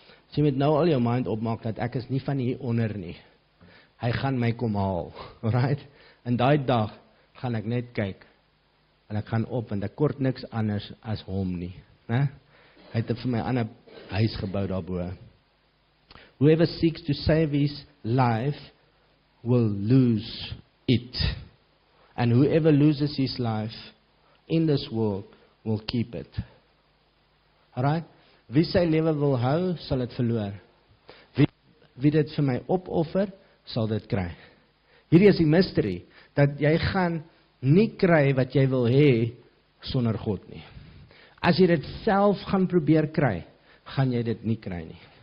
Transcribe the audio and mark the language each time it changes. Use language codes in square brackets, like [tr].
[af] So jy moet nou al jou mind opmaak dat ek is nie van hier onder nie. Hy gaan my kom haal. Alright? En daai dag gaan ek net kyk. En ek gaan op en ek kort niks anders as hom nie. Né? Hy het vir my 'n ander huis gebou daarbo. [en] Whoever seeks to save his life will lose it. And whoever loses his life in this world will keep it. Alright? [af] Wie sy lewe wil hou, sal dit verloor. Wie dit vir my opoffer, sal dit kry. Hierdie is die mystery, dat jy gaan nie kry wat jy wil hê sonder God nie. As jy dit self gaan probeer kry, gaan jy dit nie kry nie.